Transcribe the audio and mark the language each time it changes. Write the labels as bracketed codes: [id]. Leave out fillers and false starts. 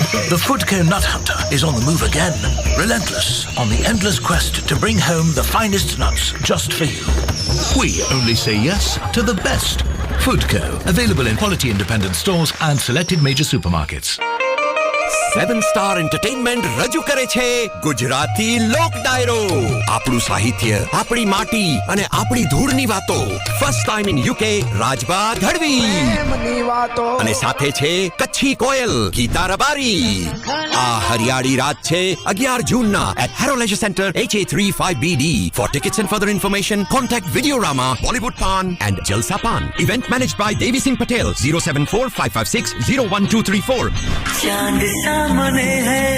[en] The Foodco Nut Hunter is on the move again, relentless on the endless quest to bring home the finest nuts just for you. We only say yes to the best. Foodco, available in quality independent stores and selected major supermarkets. [gu] 7-Star Entertainment રજૂ કરે છે ગુજરાતી લોક ડાયરો. આપણું સાહિત્ય, આપણી માટી અને આપણી ધૂળની વાતો. [en] first time in UK [gu] રાજબા ધડવી. અને સાથે છે કચ્છી કોયલ ગીતા રબારી. આ હરિયાળી રાત છે 11 જૂનના [en] at Harrow Leisure Centre HA35BD. For tickets and further information, contact Videorama, Bollywood Pan and Jalsa Pan. Event managed by Devi Singh Patel. 074-556-01234.